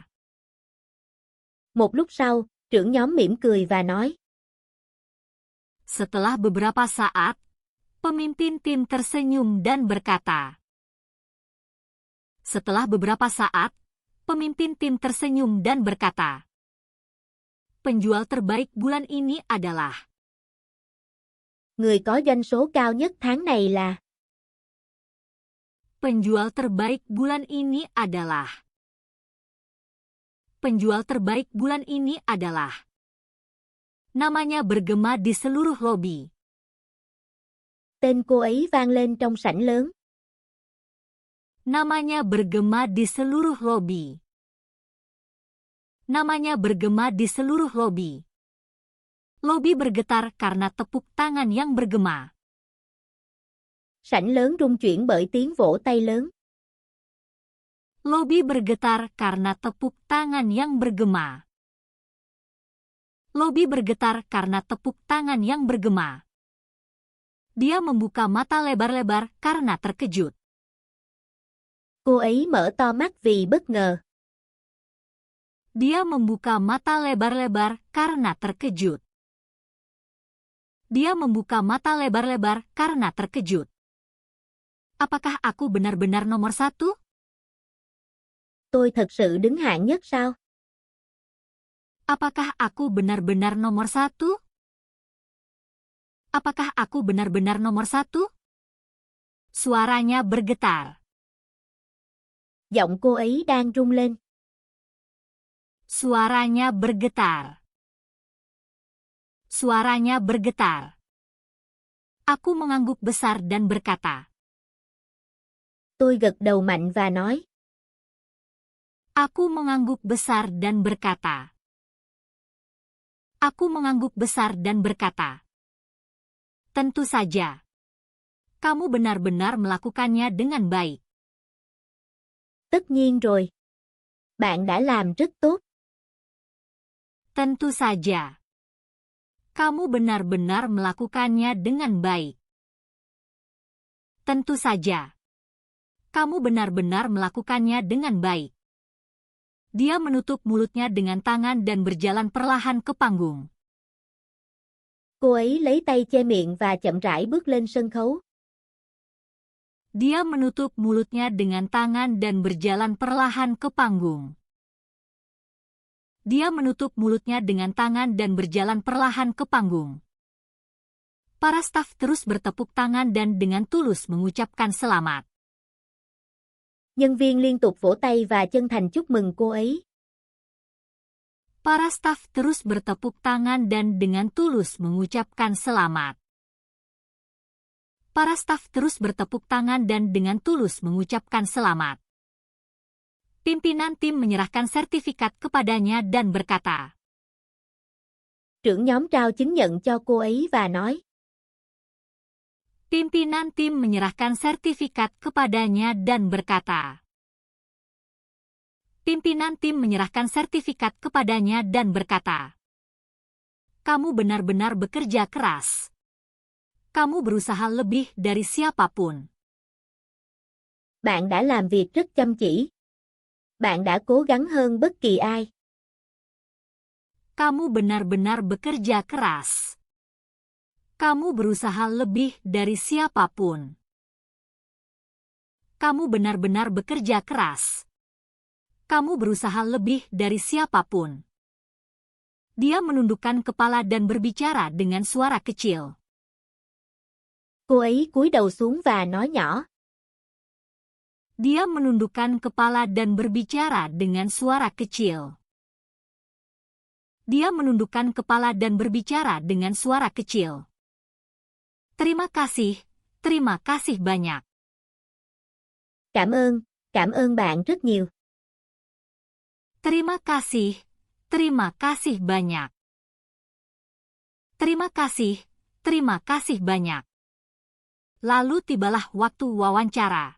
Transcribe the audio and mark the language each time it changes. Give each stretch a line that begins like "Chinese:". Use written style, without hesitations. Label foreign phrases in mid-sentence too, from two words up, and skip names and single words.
Vietnamese: Một lúc sau, trưởng nhóm mỉm cười và nói.
Indonesian: Setelah beberapa saat, pemimpin tim tersenyum dan berkata. Setelah beberapa saat, pemimpin tim tersenyum dan berkata. Penjual terbaik bulan ini adalah.
Vietnamese: Người có doanh số cao nhất tháng này là.
Indonesian: Penjual terbaik bulan ini adalah. Penjual terbaik bulan ini adalah. Namanya bergema di seluruh lobi.
Vietnamese: Tên cô ấy vang lên trong sảnh lớn.
Indonesian: Namanya bergema di seluruh lobi. Namanya bergema di seluruh lobi. Lobi bergetar karena tepuk tangan yang bergema.
Vietnamese: Sảnh lớn rung chuyển bởi tiếng vỗ tay lớn.
Indonesian: Lobi bergetar karena tepuk tangan yang bergema. Lobi bergetar karena tepuk tangan yang bergema. Dia membuka mata lebar-lebar karena terkejut.
Vietnamese: Cô ấy mở to mắt vì bất ngờ.
Indonesian: Dia membuka mata lebar-lebar karena terkejut. Dia membuka mata lebar-lebar karena terkejut. Apakah aku benar-benar nomor satu?
Vietnamese: Tôi thật sự đứng hạng nhất sao?
Indonesian: Apakah aku benar-benar nomor satu? Apakah aku benar-benar nomor satu? Suaranya bergetar.
Vietnamese: Giọng cô ấy đang rung lên.
Indonesian: Suaranya bergetar. Suaranya bergetar. Aku mengangguk besar dan berkata.
Vietnamese: Tôi gật đầu mạnh và nói.
Indonesian: Aku mengangguk besar dan berkata. Aku mengangguk besar dan berkata. Tentu saja. Kamu benar-benar melakukannya dengan baik.
Vietnamese: Tất nhiên rồi. Bạn đã làm rất tốt.
Indonesian: Tentu saja. Kamu benar-benar melakukannya dengan baik. Tentu saja. Kamu benar-benar melakukannya dengan baik. Dia menutup mulutnya dengan tangan dan berjalan perlahan ke panggung.
Vietnamese: Cô ấy lấy tay che miệng và chậm rãi bước lên sân khấu.
Indonesian: Dia menutup mulutnya dengan tangan dan berjalan perlahan ke panggung. Dia menutup mulutnya dengan tangan dan berjalan perlahan ke panggung. Para staf terus bertepuk tangan dan dengan tulus mengucapkan selamat.
Vietnamese: Nhân viên liên tục vỗ tay và chân thành chúc mừng cô ấy.
Indonesian: Para staf terus bertepuk tangan dan dengan tulus mengucapkan selamat. Para staf terus bertepuk tangan dan dengan tulus mengucapkan selamat. Pimpinan tim menyerahkan sertifikat kepadanya dan berkata.
Vietnamese: Trưởng nhóm trao chứng nhận cho cô ấy và nói.
Indonesian: Pimpinan tim menyerahkan sertifikat kepadanya dan berkata. Pimpinan tim menyerahkan sertifikat kepadanya dan berkata. Kamu benar-benar bekerja keras. Kamu berusaha lebih dari siapapun.
Vietnamese: Bạn đã làm việc rất chăm chỉ. Bạn đã cố gắng hơn bất kỳ ai.
Indonesian: Kamu benar-benar bekerja keras. Kamu berusaha lebih dari siapapun. Kamu benar-benar bekerja keras. Kamu berusaha lebih dari siapapun. Dia menundukkan kepala dan berbicara dengan suara kecil.
Vietnamese: Cô ấy cúi đầu xuống và nói nhỏ.
Indonesian: Dia menundukkan kepala dan berbicara dengan suara kecil. Dia menundukkan kepala dan berbicara dengan suara kecil. Terima kasih banyak.
Vietnamese: Cảm ơn bạn rất nhiều.
Indonesian: Terima kasih banyak. Terima kasih banyak. Lalu tibalah waktu wawancara.